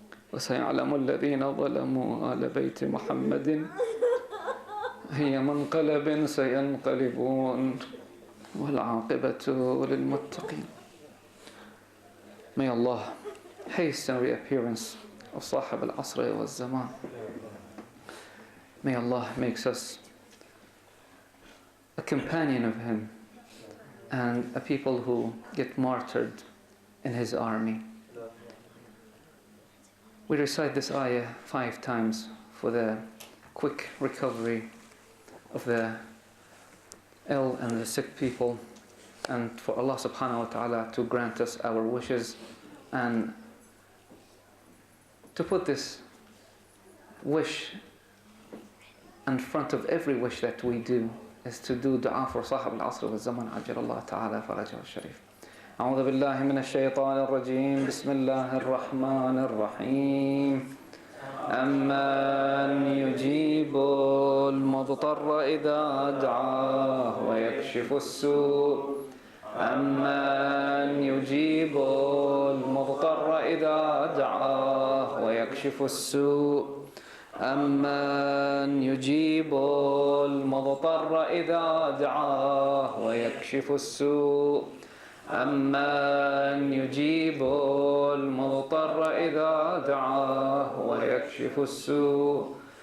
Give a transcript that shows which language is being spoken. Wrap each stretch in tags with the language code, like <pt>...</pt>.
<ar>وسيعلم الذين ظلموا آل بيت محمد هي منقلب سينقلبون والعاقبة للمتقين.</ar> <en>May Allah hasten the reappearance of Sahib al-Asr wa-Zaman. May Allah makes us a companion of him and a people who get martyred in his army. We recite this ayah 5 times for the quick recovery of the ill and the sick people, and for Allah subhanahu wa ta'ala to grant us our wishes, and to put this wish in front of every wish that we do is to do dua for Sahib al-Asr wa-Zaman</en> <ar>ajalallah ta'ala farajahu al-sharif. أعوذ بالله من الشيطان الرجيم بسم الله الرحمن الرحيم أمن يجيب المضطر إذا دعاه ويكشف السوء أمن يجيب المضطر إذا دعاه ويكشف السوء أمن يجيب المضطر إذا دعاه ويكشف السوء أمن يجيب المضطر إذا دعاه ويكشف السوء</ar>